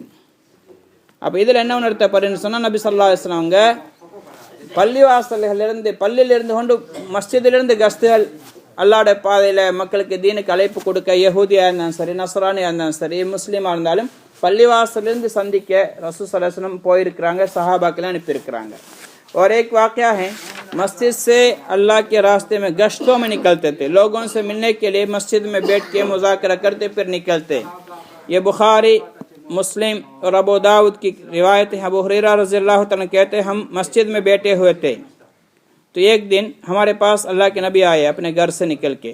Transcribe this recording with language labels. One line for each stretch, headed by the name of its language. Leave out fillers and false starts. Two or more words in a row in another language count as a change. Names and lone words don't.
Tamil: அப்போ இதில் என்ன உணர்த்தப்படுன்னு சொன்னால், நபி
Arabic: صلى الله عليه وسلم
Tamil: அவங்க பள்ளிவாசல்களிலிருந்து பள்ளியிலிருந்து கொண்டு மஸ்ஜிதிலிருந்து கஸ்துகள் அல்லாஹ்வுடைய பாதையில் மக்களுக்கு தீனுக்கு அழைப்பு கொடுக்க, யஹூதியாக இருந்தாலும் சரி, நஸ்ரானியாக இருந்தாலும் சரி, முஸ்லீமாக இருந்தாலும் பள்ளிவாசலிருந்து சந்திக்க ரசூல்
Arabic: صلى الله عليه وسلم
Tamil: போயிருக்கிறாங்க, சஹாபாக்கெல்லாம் அனுப்பியிருக்கிறாங்க.
Hindi: और एक वाक़या है, मस्जिद से अल्लाह के रास्ते में गश्तों में निकलते थे, लोगों से मिलने के लिए मस्जिद में बैठ के मुज़ाकरा करते फिर निकलते. ये बुखारी, मुस्लिम और अबू दाऊद की रिवायत है. अबू हुरैरा
Arabic: رضي الله تعالى
Hindi: कहते हैं, हम मस्जिद में बैठे हुए थे तो एक दिन हमारे पास अल्लाह के नबी आए अपने घर से निकल के.